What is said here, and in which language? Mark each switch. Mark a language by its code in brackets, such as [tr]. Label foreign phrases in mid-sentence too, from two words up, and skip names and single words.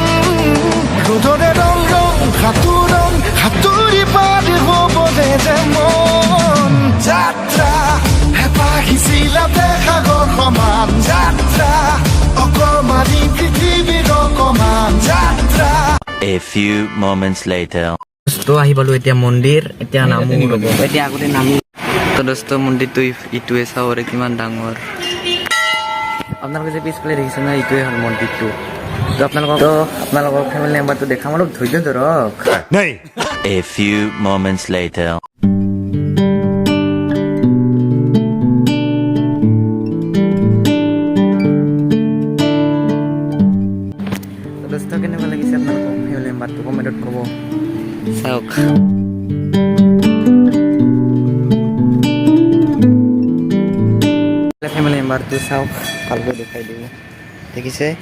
[as] ৰ'দৰে ৰং ৰং সাঁতোৰণ সাঁতুৰি পাৰি হ'বলে যে মন। যাত্ৰা হেঁপাহিছিলা সাগৰ সমান যাত্ৰা অকমানি পৃথিৱীৰ অকমান যাত্ৰা। [en] A few moments later. [as] তো আহি পালোঁ এতিয়া মন্দিৰ, এতিয়া নামো ৰ'ব, এতিয়া আগতে নামি। তো দোস্ত মন্দিৰটো ইটোৱে চাওঁ কিমান ডাঙৰ। আপোনালোকে যে পিছফালে দেখিছে ন, ইটোৱে হ'ল মন্দিৰটো। তো আপোনালোকক [en] family memberটো [as] দেখাম, অলপ ধৈৰ্য ধৰক। [en] A few moments later. [as] তো দোস্ত কেনেকুৱা লাগিছে আপোনালোকক [en] family memberটো [as] কমেণ্টত ক'ব। চাওক [en] family memberটো [as] চাওক, ভালকৈ দেখাই দিব, দেখিছে?